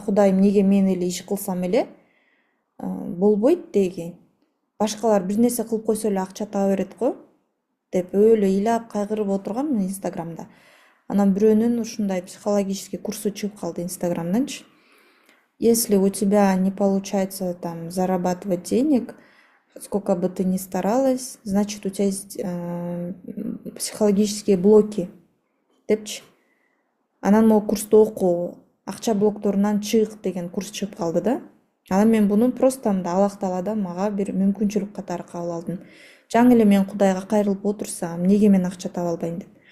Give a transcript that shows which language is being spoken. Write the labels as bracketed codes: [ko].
[ky] Кудайым, неге мен эле иш кылсам эле болбойт деги. Башкалар бир нерсе кылып койсо эле акча таба берет го деп өлө ыйлап кайгырып отургам Инстаграмда. Анан бирөөнүн ушундай психологический курсу чыгып калды Инстаграмданчы. [ru] Если у тебя не получается там зарабатывать денег, сколько бы ты ни старалась, значит у тебя есть психологические блоки [ky] депчи. Анан могу курсту оку, акча блокторунан чык деген курс чыгып калды да. Анан мен буну просто мындай алакталадан мага бир мүмкүнчүлүк катары кабыл алдым. Жаңы эле мен Кудайга кайрылып отурсам, эмнеге мен акча таба албайм деп.